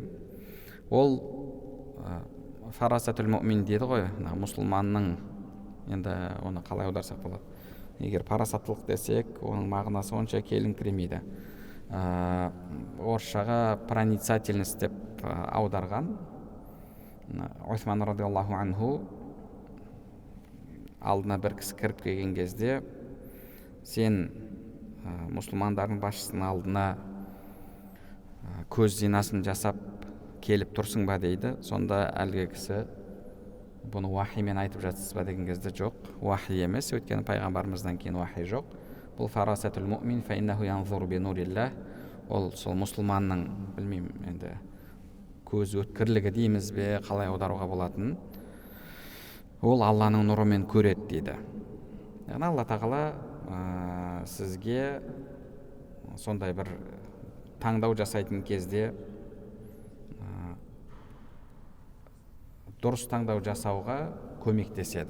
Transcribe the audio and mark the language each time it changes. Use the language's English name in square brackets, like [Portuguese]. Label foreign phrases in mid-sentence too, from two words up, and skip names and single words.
[Kazakh] Ол [Arabic] فراسة المؤمن [Kazakh] дейді ғой, мұсылманның, енді оны қалай аударсақ болады. Егер парасаттылық десек, оның мағынасы онша келіңкіремейді. Орысшаға проницательность деп аударған. Усман [Arabic] رضي الله عنه [Kazakh] алдына бір кісі кіріп келген кезде, сен мұсылмандардың басшысының алдына көз зинасын жасап келіп тұрсың ба дейді. Сонда әлгі кісі, бұны уахимен айтып жатсыз ба деген кезде, жоқ, уахи емес, өйткені пайғамбарымыздан кейін уахи жоқ. [Arabic] Бұл فراسة المؤمن فإنه ينظر بنور الله. [Kazakh] Ол сол мұсылманның, білмеймін, енді көз өткірлігі дейміз бе, қалай аударуға болатын, ол Алланың нұрымен көреді дейді. Яғни Алла тағала сізге сондай бір таңдау жасайтын кезде дұрыс таңдау жасауға көмектеседі.